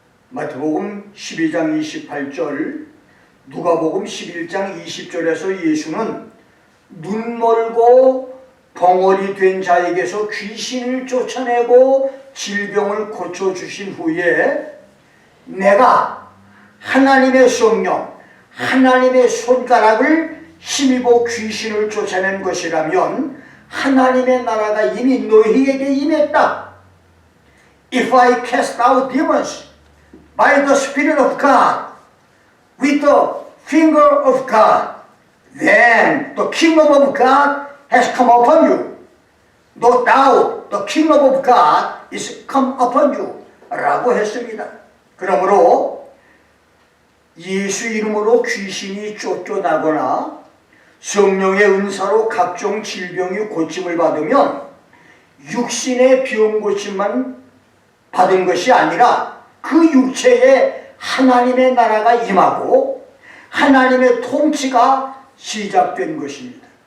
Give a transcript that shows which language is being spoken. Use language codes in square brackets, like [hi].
[ko] 마태복음 12장 28절, 누가복음 11장 20절에서 예수는 눈 멀고 벙어리 된 자에게서 귀신을 쫓아내고 질병을 고쳐주신 후에 내가 하나님의 성령, 하나님의 손가락을 힘입어 귀신을 쫓아낸 것이라면 하나님의 나라가 이미 너희에게 임했다. [en] If I cast out demons by the Spirit of God with the finger of God, then the kingdom of God has come upon you. No doubt the kingdom of God is come upon you. [ko] 라고 했습니다. 그러므로 예수 이름으로 귀신이 쫓겨나거나 성령의 은사로 각종 질병이 고침을 받으면 육신의 병 고침만 받은 것이 아니라 그 육체에 하나님의 나라가 임하고 하나님의 통치가 시작된 것입니다.